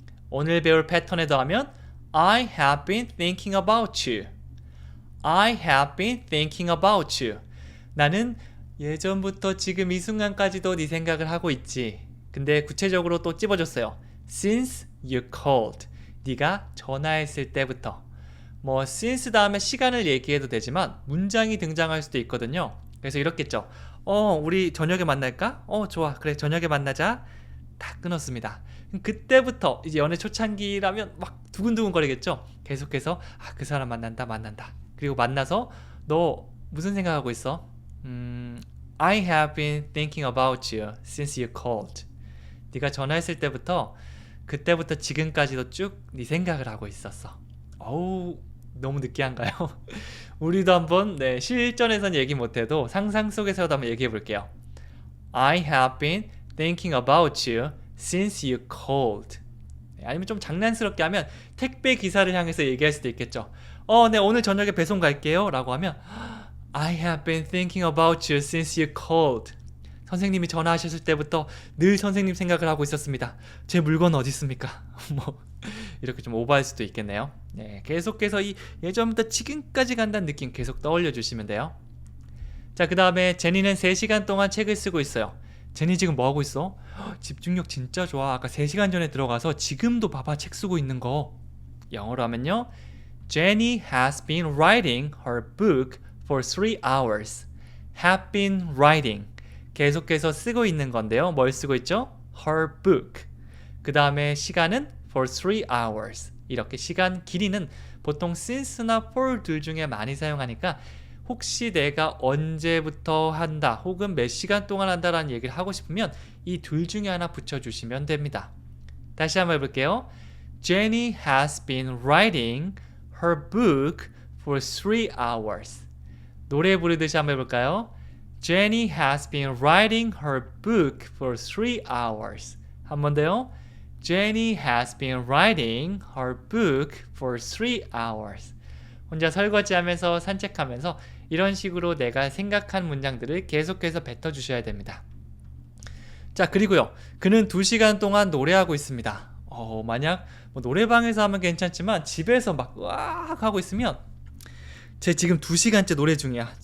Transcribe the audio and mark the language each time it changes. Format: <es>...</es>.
<ko>오늘 배울 패턴에 더하면</ko> <en>I have been thinking about you. I have been thinking about you.</en> <ko>나는 예전부터 지금 이 순간까지도 네 생각을 하고 있지. 근데 구체적으로 또 찝어줬어요.</ko> <en>Since you called.</en> <ko>네가 전화했을 때부터. since 다음에 시간을 얘기해도 되지만 문장이 등장할 수도 있거든요. 그래서 이렇겠죠. 우리 저녁에 만날까? 좋아. 그래, 저녁에 만나자. 다 끊었습니다. 그때부터 이제 연애 초창기라면 막 두근두근 거리겠죠. 계속해서 그 사람 만난다. 그리고 만나서 너 무슨 생각하고 있어?</ko> <en>I have been thinking about you since you called.</en> <ko>네가 전화했을 때부터 그때부터 지금까지도 쭉 네 생각을 하고 있었어. 너무 느끼한가요? 우리도 한번 실전에선 얘기 못해도 상상 속에서도 한번 얘기해 볼게요.</ko> <en>I have been thinking about you since you called.</en> <ko>아니면 좀 장난스럽게 하면 택배 기사를 향해서 얘기할 수도 있겠죠. 네, 오늘 저녁에 배송 갈게요 라고 하면</ko> <en>I have been thinking about you since you called.</en> <ko>선생님이 전화하셨을 때부터 늘 선생님 생각을 하고 있었습니다. 제 물건 어디 있습니까? 이렇게 좀 오버할 수도 있겠네요. 네, 계속해서 이 예전부터 지금까지 간다는 느낌 계속 떠올려 주시면 돼요. 자, 그 다음에 제니는 3시간 동안 책을 쓰고 있어요. 제니 지금 뭐 하고 있어? 집중력 진짜 좋아. 아까 3시간 전에 들어가서 지금도 봐봐 책 쓰고 있는 거. 영어로 하면요.</ko> <en>Jenny has been writing her book for 3 hours. Have been writing.</en> <ko>계속해서 쓰고 있는 건데요. 뭘 쓰고 있죠?</ko> <en>Her book.</en> <ko>그 다음에 시간은</ko> <en>for 3 hours.</en> <ko>이렇게 시간 길이는 보통 since나 for 둘 중에 많이 사용하니까 혹시 내가 언제부터 한다 혹은 몇 시간 동안 한다라는 얘기를 하고 싶으면 이 둘 중에 하나 붙여주시면 됩니다. 다시 한번 해볼게요.</ko> <en>Jenny has been writing her book for 3 hours.</en> <ko>노래 부르듯이 한번 해볼까요?</ko> <en>Jenny has been writing her book for 3 hours.</en> <ko>한 번 더요.</ko> <en>Jenny has been writing her book for 3 hours.</en> <ko>혼자 설거지하면서 산책하면서 이런 식으로 내가 생각한 문장들을 계속해서 뱉어주셔야 됩니다. 자, 그리고요. 그는 2시간 동안 노래하고 있습니다. 만약 뭐 노래방에서 하면 괜찮지만 집에서 막 으악 하고 있으면 쟤 지금 2시간째 노래 중이야.</ko>